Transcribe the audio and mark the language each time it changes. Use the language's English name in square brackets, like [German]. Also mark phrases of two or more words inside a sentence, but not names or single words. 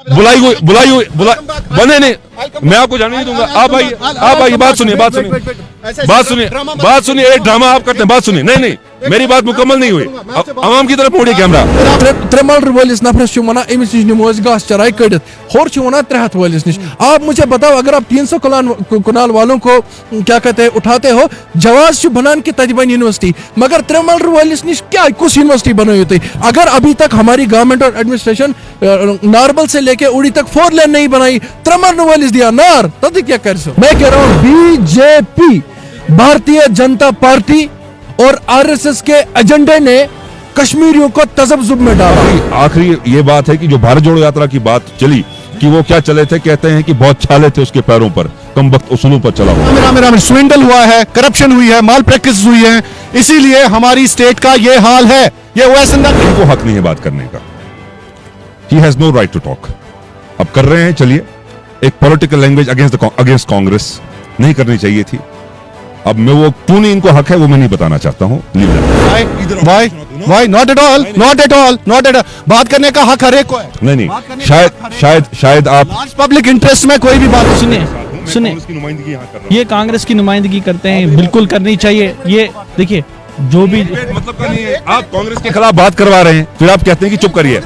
[Hindi] बने नहीं, मैं आपको जाने नहीं दूंगा। आप आइए, बात सुनिए, एक ड्रामा आप करते हैं, बात सुनिए। नहीं, मेरी बात मुकम्मल नहीं हुई, आवाम की तरफ मोड़िए कैमरा। [Kashmiri] त्रेमल वलिस नफरस वना अमिस नश निमो घास चराई कड़ित, होर वना 63 वलिस नश। [Hindi] आप मुझे बताओ, अगर आप 300 कनाल वालों को क्या कहते हैं उठाते हो, जवाज बनान की तजबन यूनिवर्सिटी, मगर [Kashmiri] त्रेमल वलिस नश [Hindi] क्या कुछ यूनिवर्सिटी बनाई थी? अगर अभी तक हमारी गवर्नमेंट और एडमिनिस्ट्रेशन नारबल से लेके उड़ी तक 4 लेन नहीं बनाई, [Kashmiri] त्रेमल वलिस दिया नार, [Hindi] तब क्या कर सो? मैं कह रहा हूँ बीजेपी, भारतीय जनता पार्टी और आरएसएस के एजेंडे ने कश्मीरियों को तजब्जुब में डाला। आखिरी ये बात है कि जो भारत जोड़ो यात्रा की बात चली कि वो क्या चले थे, कहते हैं कि बहुत छाले थे उसके पैरों पर, कमबख्त उसूलों पर चला हुआ। मेरा स्विंडल हुआ है, करप्शन हुई है, माल प्रैक्टिस हुई है, इसीलिए हमारी स्टेट का ये हाल है। ये इनको हक नहीं है बात करने का। [English] He has no right to talk। [Hindi] अब कर रहे हैं, चलिए, एक [English] political language against Congress [Hindi] नहीं करनी चाहिए थी। अब मैं वो क्यों नहीं इनको हक है वो मैं नहीं बताना चाहता हूँ। [English] Why? Not at all। [Hindi] बात करने का हक हर एक को है। नहीं, शायद आप [English] public interest [Hindi] में कोई भी बात सुनिए, ये कांग्रेस की नुमाइंदगी करते हैं, बिल्कुल करनी चाहिए। ये देखिए, जो भी मतलब का नहीं है, आप कांग्रेस के खिलाफ बात करवा रहे हैं, फिर आप कहते हैं कि चुप करिए।